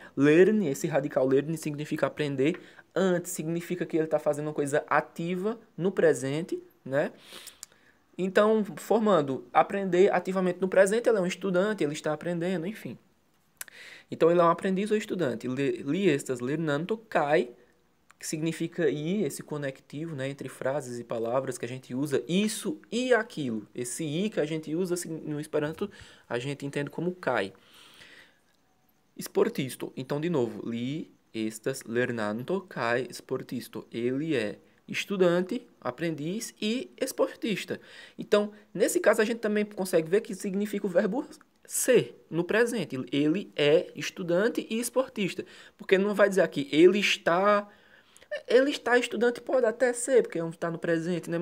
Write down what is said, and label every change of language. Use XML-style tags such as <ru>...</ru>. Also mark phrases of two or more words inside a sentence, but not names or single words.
<pt>Lerne, esse radical lerne significa aprender. Antes significa que ele está fazendo uma coisa ativa no presente, né? Então, formando aprender ativamente no presente, ele é um estudante, ele está aprendendo, enfim. Então, ele é um aprendiz ou estudante.</pt> <eo>Li estas lernando cai,</eo> <pt>que significa ir, esse conectivo, né, entre frases e palavras que a gente usa, isso e aquilo. Esse i que a gente usa no Esperanto, a gente entende como cai. Sportisto. Então, de novo,</pt> <eo>li estas lernando cai sportisto.</eo> <pt>Ele é estudante, aprendiz e esportista. Então, nesse caso, a gente também consegue ver que significa o verbo ser no presente. Ele é estudante e esportista. Porque não vai dizer aqui, ele está estudante, pode até ser, porque está no presente, né?</pt>